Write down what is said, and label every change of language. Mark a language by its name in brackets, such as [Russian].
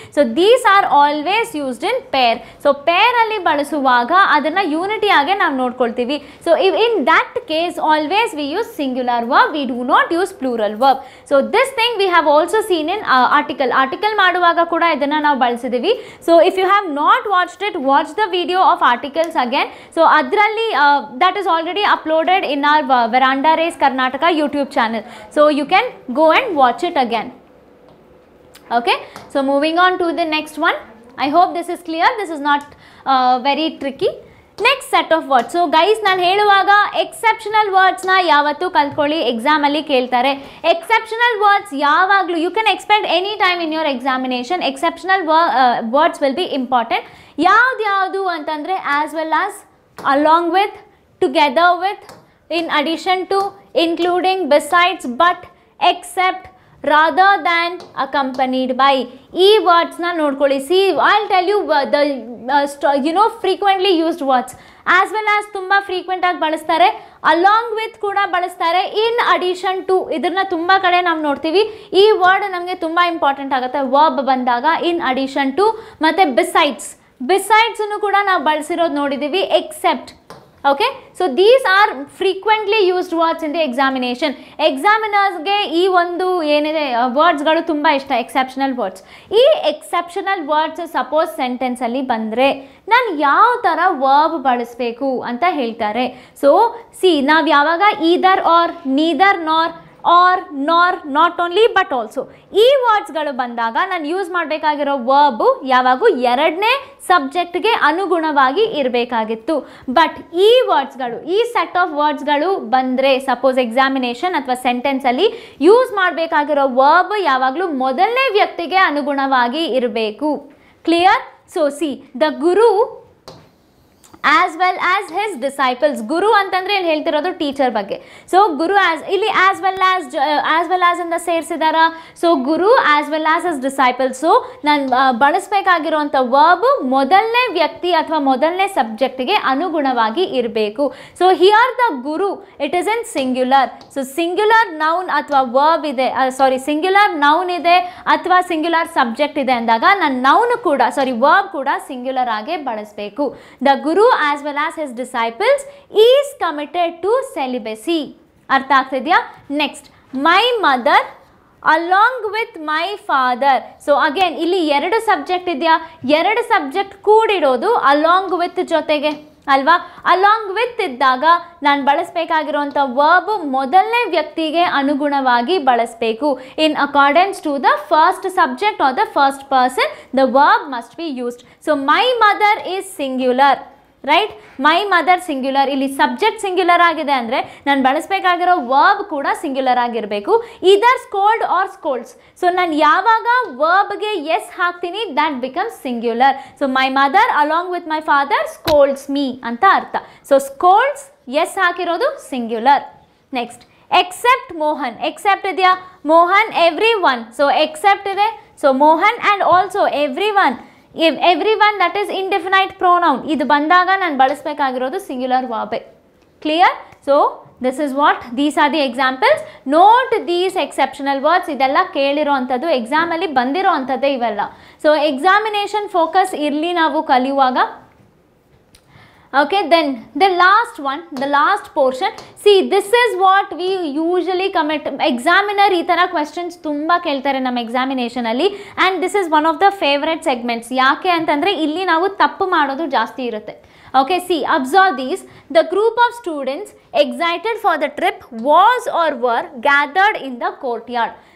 [English] So these are always used in pair. [Kannada] So ಪೇರಲ್ಲಿ ಬಳಸುವಾಗ ಅದನ್ನು unity ಆಗೇ ನಾವು ನೋಡ್ಕೊಳ್ತೀವಿ. [English] So in that case always we use singular verb, we do not use plural verb. So this thing we have also seen in article [Kannada] ಮಾಡುವಾಗ ಕೂಡ ಇದನ್ನು ನಾವು ಬಳಸಿದ್ದೀವಿ. [English] So if you have not watched it, watch the video of articles again. So ಅದರಲ್ಲಿ that is already upload in our Veranda Race Karnataka YouTube channel, so you can go and watch it again. Okay, so moving on to the next one. I hope this is clear. This is not very tricky. Next set of words. [Kannada] So guys, ನಾನು ಹೇಳುವಾಗ exceptional ವರ್ಡ್ಸ್ನ ಯಾವತ್ತೂ ಕಲ್ತ್ಕೊಳ್ಳಿ, ಎಕ್ಸಾಮಲ್ಲಿ ಕೇಳ್ತಾರೆ. [English] Exceptional words ಯಾವಾಗಲೂ you can expect any time in your examination. Exceptional words will be important. [Kannada] ಯಾವ್ದು ಅಂತಂದರೆ [English] As well as, along with, together with, in addition to, including, besides, but, except, rather than, accompanied by. [Kannada] ಈ ವರ್ಡ್ಸ್ನ ನೋಡ್ಕೊಳ್ಳಿ. [English] See, I'll tell you the frequently used words. [Kannada] As well as ತುಂಬ frequent ಆಗಿ ಬಳಸ್ತಾರೆ, along with ಕೂಡ ಬಳಸ್ತಾರೆ, in addition to ಇದನ್ನ ತುಂಬ ಕಡೆ ನಾವು ನೋಡ್ತೀವಿ. ಈ ವರ್ಡ್ ನಮಗೆ ತುಂಬ ಇಂಪಾರ್ಟೆಂಟ್ ಆಗುತ್ತೆ ವರ್ಬ್ ಬಂದಾಗ. ಇನ್ ಅಡಿಷನ್ ಟು ಮತ್ತು ಬಿಸೈಡ್ಸನ್ನು ಕೂಡ ನಾವು ಬಳಸಿರೋದು ನೋಡಿದ್ದೀವಿ. [English] Except. Okay, so these are frequently used words in the examination. [Kannada] ಎಕ್ಸಾಮಿನರ್ಸ್ಗೆ ಈ ಒಂದು ಏನಿದೆ ವರ್ಡ್ಸ್ಗಳು ತುಂಬ ಇಷ್ಟ, ಎಕ್ಸೆಪ್ಷನಲ್ ವರ್ಡ್ಸ್. ಈ ಎಕ್ಸೆಪ್ಷನಲ್ ವರ್ಡ್ಸ್ ಸಪೋಸ್ ಸೆಂಟೆನ್ಸಲ್ಲಿ ಬಂದರೆ ನಾನು ಯಾವ ಥರ ವರ್ಬ್ ಬಳಸಬೇಕು ಅಂತ ಹೇಳ್ತಾರೆ. ಸೊ ಸಿ, ನಾವು ಯಾವಾಗ ಈದರ್ ಆರ್, ನೀದರ್ ನಾರ್, ಆರ್, ನಾರ್, ನಾಟ್ ಓನ್ಲಿ ಬಟ್ ಆಲ್ಸೋ ಈ ವರ್ಡ್ಸ್ಗಳು ಬಂದಾಗ ನಾನು ಯೂಸ್ ಮಾಡಬೇಕಾಗಿರೋ ವರ್ಬು ಯಾವಾಗೂ ಎರಡನೇ ಸಬ್ಜೆಕ್ಟ್ಗೆ ಅನುಗುಣವಾಗಿ ಇರಬೇಕಾಗಿತ್ತು. ಬಟ್ ಈ ವರ್ಡ್ಸ್ಗಳು, ಈ ಸೆಟ್ ಆಫ್ ವರ್ಡ್ಸ್ಗಳು ಬಂದರೆ ಸಪೋಸ್ ಎಕ್ಸಾಮಿನೇಷನ್ ಅಥವಾ ಸೆಂಟೆನ್ಸಲ್ಲಿ ಯೂಸ್ ಮಾಡಬೇಕಾಗಿರೋ ವರ್ಬ್ ಯಾವಾಗಲೂ ಮೊದಲನೇ ವ್ಯಕ್ತಿಗೆ ಅನುಗುಣವಾಗಿ ಇರಬೇಕು. [English] Clear? So see, the guru as well as his disciples. [Kannada] ಗುರು ಅಂತಂದ್ರೆ ಇಲ್ಲಿ ಹೇಳ್ತಿರೋದು ಟೀಚರ್ ಬಗ್ಗೆ. ಸೊ ಗುರು ಇಲ್ಲಿ as well as ಅಂತ ಸೇರಿಸಿದಾರ. [English] So guru as well as his disciples. [Kannada] So ನಾನು ಬಳಸಬೇಕಾಗಿರುವಂಥ ವರ್ಬ್ ಮೊದಲನೇ ವ್ಯಕ್ತಿ ಅಥವಾ ಮೊದಲನೇ ಸಬ್ಜೆಕ್ಟ್ಗೆ ಅನುಗುಣವಾಗಿ ಇರಬೇಕು. [English] So here the guru it is in singular. [Kannada] So singular noun ಅಥವಾ ವರ್ಬ್ ಇದೆ, ಸಿಂಗ್ಯುಲರ್ ನೌನ್ ಇದೆ ಅಥವಾ ಸಿಂಗ್ಯುಲರ್ ಸಬ್ಜೆಕ್ಟ್ ಇದೆ ಅಂದಾಗ ನಾನು ನೌನ್ ಕೂಡ ವರ್ಬ್ ಕೂಡ ಸಿಂಗ್ಯುಲರ್ ಆಗೇ ಬಳಸಬೇಕು. [English] The guru as well as his disciples is committed to celibacy. [Kannada] ಅರ್ಥ ಆಗ್ತಿದೆಯಾ? [English] Next, my mother along with my father. [Kannada] So again ಇಲ್ಲಿ ಎರಡು ಸಬ್ಜೆಕ್ಟ್ ಇದೆಯಾ, ಎರಡು ಸಬ್ಜೆಕ್ಟ್ ಕೂಡಿರೋದು ಅಲಾಂಗ್ ವಿತ್ ಜೊತೆಗೆ ಅಲ್ವಾ. ಅಲಾಂಗ್ ವಿತ್ ಇದ್ದಾಗ ನಾನು ಬಳಸಬೇಕಾಗಿರುವಂಥ ವರ್ಬ್ ಮೊದಲನೇ ವ್ಯಕ್ತಿಗೆ ಅನುಗುಣವಾಗಿ ಬಳಸಬೇಕು. [English] In accordance to the first subject or the first person the verb must be used. So my mother is singular, right. My mother singular. [Kannada] ಇಲ್ಲಿ ಸಬ್ಜೆಕ್ಟ್ ಸಿಂಗ್ಯುಲರ್ ಆಗಿದೆ ಅಂದರೆ ನಾನು ಬಳಸಬೇಕಾಗಿರೋ ವರ್ಬ್ ಕೂಡ ಸಿಂಗ್ಯುಲರ್ ಆಗಿರಬೇಕು. [English] Either scold or scolds. So [Kannada] ನಾನು ಯಾವಾಗ ವರ್ಬ್ಗೆ S ಹಾಕ್ತೀನಿ [English] That becomes singular. So my mother along with my father scolds me [Kannada] ಅಂತ ಅರ್ಥ. [English] So scolds S ಹಾಕಿರೋದು singular. Next except Mohan, except ಇದೆಯಾ? Mohan everyone, so except ಇದೆ, so Mohan and also everyone. Everyone that is indefinite pronoun. [Kannada] ಇದು ಬಂದಾಗ ನಾನು ಬಳಸಬೇಕಾಗಿರೋದು singular verb. [English] Clear? So this is what, these are the examples. Note these exceptional words. [Kannada] ಇದೆಲ್ಲ ಕೇಳಿರೋ ಅಂಥದ್ದು, ಎಕ್ಸಾಮಲ್ಲಿ ಬಂದಿರೋ ಅಂಥದ್ದೇ ಇವೆಲ್ಲ. ಸೊ ಎಕ್ಸಾಮಿನೇಷನ್ ಫೋಕಸ್ ಇರಲಿ ನಾವು ಕಲಿಯುವಾಗ. [English] Okay, then the last one, the last portion. See, this is what we usually commit. [Kannada] Examiner ಈ ಥರ ಕ್ವೆಶನ್ಸ್ ತುಂಬ ಕೇಳ್ತಾರೆ ನಮ್ಮ ಎಕ್ಸಾಮಿನೇಷನಲ್ಲಿ, [English] And this is one of the favourite segments. [Kannada] ಯಾಕೆ ಅಂತಂದರೆ ಇಲ್ಲಿ ನಾವು ತಪ್ಪು ಮಾಡೋದು ಜಾಸ್ತಿ ಇರುತ್ತೆ. [English] Okay, see, observe these. The group of students excited for the trip was or were gathered in the courtyard.